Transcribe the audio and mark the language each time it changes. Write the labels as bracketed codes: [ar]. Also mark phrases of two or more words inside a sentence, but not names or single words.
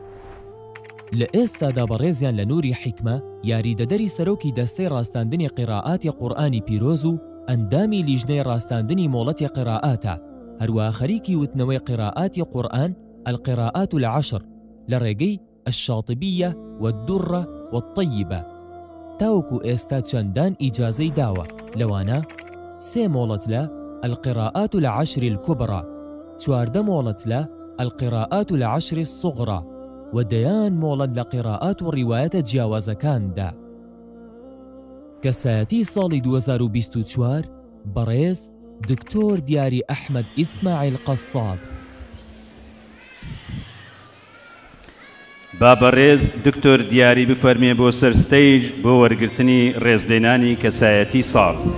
[ckb] لە ئێستادا بەڕێزیان لە نووری حیکمە یاریدەدەری سەرۆکی دەستەی ڕاستاندنی قیراءاتی قورئانی پیرۆز و ئەندامی لیژنەی ڕاستاندنی مۆڵەتی قیراءاتە، هەروەها خەریکی وتنەوەی قیراءاتی قورئان [ar] القراءات العشر [ckb] لە ڕێگەی [ar] الشاطبية والدرة والطيبة. [ckb] تاوەکو ئێستا چەندان ئیجازەی داوە، لەوانە 3 مۆڵەت لە [ar] القراءات العشر الكبرى، [ckb] 14 مۆڵەت لە [ar] القراءات العشر الصغرى [ckb] و دەیان مۆڵەت لە قیراءات و ڕیوایەتە جیاوازەکاندا. کەسایەتی ساڵی 2024 بەڕێز دکتۆر دیاری ئەحمەد ئیسماعیل قەساب. با بەڕێز دکتۆر دیاری بفەرمێ بۆ سەر ستەیج بۆ وەرگرتنی ڕێزلێنانی کەسایەتی ساڵ.